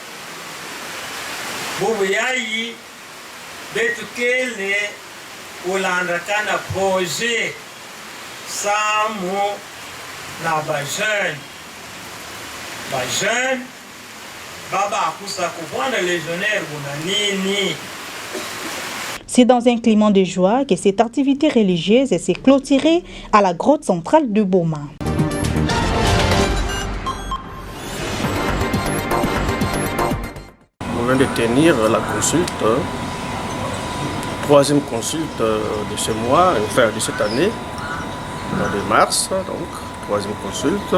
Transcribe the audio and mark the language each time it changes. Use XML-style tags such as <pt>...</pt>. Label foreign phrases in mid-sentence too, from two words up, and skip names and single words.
<kg>bubu yayi betu kele ulanda kana projet samu na bajeune baba akusa kuvanda légionnaire kuna nini.</kg> <fr>C'est dans un climat de joie que cette activité religieuse s'est clôturée à la grotte centrale de Boma. On vient de tenir la consulte, troisième consulte de ce mois, enfin de cette année, mois de mars, donc troisième consulte.</fr>